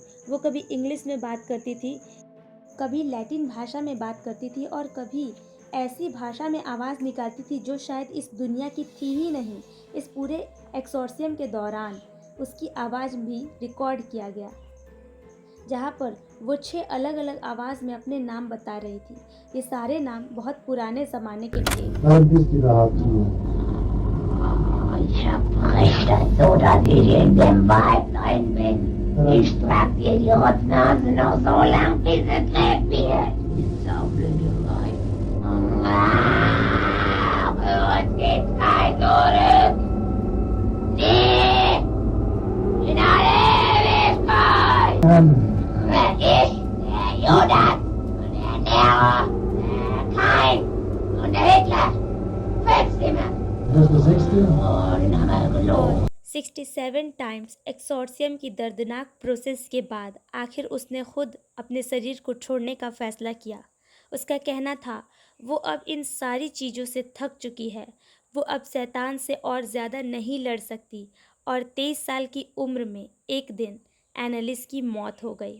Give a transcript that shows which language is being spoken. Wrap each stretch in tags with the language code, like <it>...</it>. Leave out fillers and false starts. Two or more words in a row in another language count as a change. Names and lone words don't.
<hi>वो कभी इंग्लिश में बात करती थी, कभी लैटिन भाषा में बात करती थी और कभी ऐसी भाषा में आवाज़ निकालती थी जो शायद इस दुनिया की थी ही नहीं। इस पूरे एक्सोर्सियम के दौरान उसकी आवाज़ भी रिकॉर्ड किया गया, जहाँ पर वो 6 अलग अलग आवाज़ में अपने नाम बता रही थी। ये सारे नाम बहुत पुराने ज़माने के थे।</hi> <de>Ich hab Rechte, so dass ich in dem Wald rein bin. Ich trag dir die Rotznase noch so lang, bis es lebt wird. Die Saublöderei. Für uns geht's kein Zurück. Nie! In alle Ewigkeit! Wer ich, der Judas, und der Nero, der Kain und der Hitler. Fetzt immer.</de> <hi>67 टाइम्स एक्सोर्सियम की दर्दनाक प्रोसेस के बाद आखिर उसने खुद अपने शरीर को छोड़ने का फैसला किया। उसका कहना था वो अब इन सारी चीज़ों से थक चुकी है, वो अब शैतान से और ज़्यादा नहीं लड़ सकती और 23 साल की उम्र में एक दिन एनालिस की मौत हो गई।</hi>